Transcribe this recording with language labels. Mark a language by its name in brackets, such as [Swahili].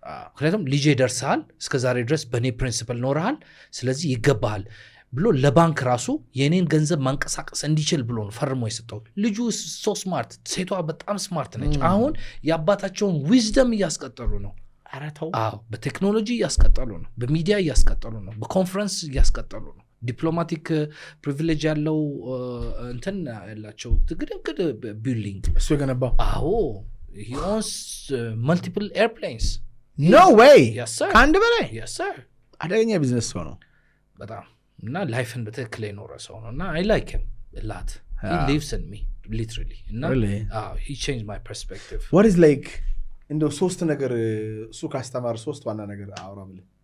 [Amharic] ምክንያቱም ልጄ ደርሰሃል እስከዛሬ ድረስ በእኔ ፕሪንሲፕል ኖረሃል ስለዚህ ይገባሃል ብሎ ለባንክ ራሱ የኔን ገንዘብ ማንቀሳቀስ እንዲችል ብሎ ነው ፈርሞ የሰጠው። ልጁ ሶ ስማርት፣ ሴቷ በጣም ስማርት ነች። አሁን የአባታቸውን ዊዝደም እያስቀጠሉ ነው። በቴክኖሎጂ እያስቀጠሉ ነው፣ በሚዲያ እያስቀጠሉ ነው፣ በኮንፈረንስ እያስቀጠሉ ነው። ዲፕሎማቲክ ፕሪቪሌጅ ያለው እንትን ያላቸው ግድግድ ቢልዲንግ እሱ የገነባው [English] he owns multiple airplanes. no way yes sir [Amharic] ከአንድ በላይ [English] yes sir [Amharic] አደገኛ ቢዝነስ ሰው ነው በጣም እና ላይፍን በትክክል የኖረ ሰው ነው እና [English] I like him a lot. he lives in me literally እና he changed my perspective. what is like [Amharic] እንደው ሶስት ነገር እሱ ካስተማር ሶስት ዋና ነገር አውራ ብለህ